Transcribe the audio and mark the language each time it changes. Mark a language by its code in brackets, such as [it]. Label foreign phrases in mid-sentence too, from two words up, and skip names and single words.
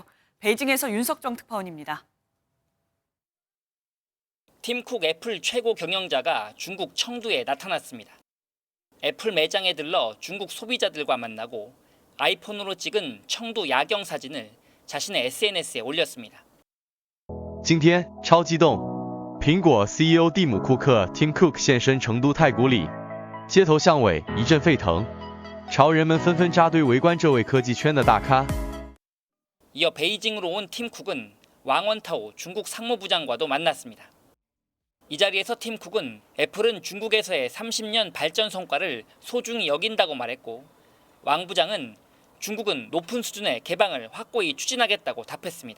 [ko] 베이징에서 윤석정 특파원입니다. 팀 쿡 애플 최고 경영자가 중국 청두에 나타났습니다. 애플 매장에 들러 중국 소비자들과 만나고 아이폰으로 찍은 청두 야경 사진을 자신의 SNS에 올렸습니다. [zh] 今天超激动，苹果 CEO 蒂姆·库克 Tim Cook 现身成都太古里，街头巷尾一阵沸腾，潮人们纷纷扎堆围观这位科技圈的大咖。 [ko] 이어 베이징으로 온 팀 쿡은 왕원타오 중국 상무부장과도 만났습니다. 이 자리에서 팀 쿡은 애플은 중국에서의 30년 발전 성과를 소중히 여긴다고 말했고, 왕 부장은 중국은 높은 수준의 개방을 확고히 추진하겠다고 답했습니다.